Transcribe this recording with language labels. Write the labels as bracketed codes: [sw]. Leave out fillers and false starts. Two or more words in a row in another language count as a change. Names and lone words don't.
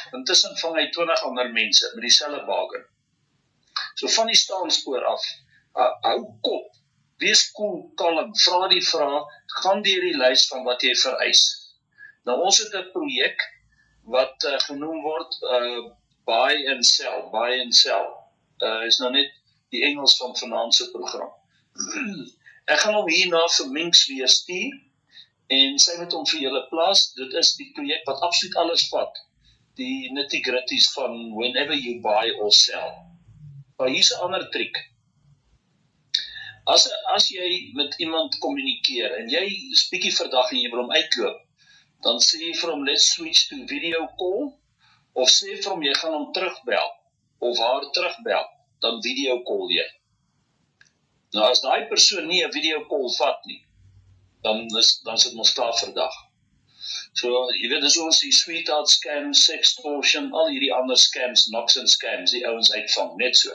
[af] Intussen vang hy 20 ander mense met dieselfde bargain. So van die staanspoor af, hou kop, wees cool, kalm, vra die vraag, gaan deur die lys van wat jy vereis. Nou ons het 'n projek wat genoem word [en] buy and sell. [af] Is nou net die Engels van vanaand se program. Ek gaan hom hierna vir Minks weer stuur en sy moet hom vir julle plaas. Dit is die projek wat absoluut alles vat die nitty-gritties van [en] whenever you buy or sell. [af] Maar hier's 'n ander triek. As jy met iemand kommunikeer en jy is bietjie verdag en jy wil hom uitloop, dan sê jy vir hom, [en] let's switch to video call, [af] of sê vir hom, jy gaan hom terugbel, of haar terugbel, dan [en] video call [af] jy. Nou as daai persoon nie 'n [en] video call [af] vat nie, dan sit mos klaar verdag. So, jy weet, dis ons die [en] sweetheart scams, [af] sextortion, al hierdie ander scams, Noxen scams, die ouens uitvang, net so.